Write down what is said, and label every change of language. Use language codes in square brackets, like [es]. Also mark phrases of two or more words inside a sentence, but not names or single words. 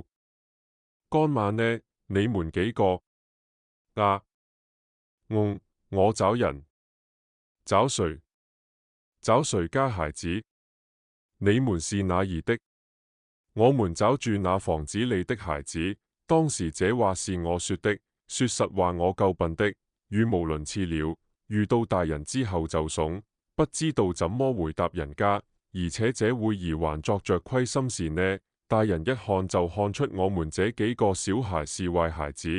[zh] 乾媽呢？你們幾個？啊！我找人。找誰？找誰家孩子？你們是哪兒的？我們找住那房子裏的孩子。當時這話是我說的，說實話我夠笨的，語無倫次了。遇到大人之後就慫，不知道怎麼回答人家，而且這會兒還作着虧心事呢。大人一看就看出我們這幾個小孩是壞孩子。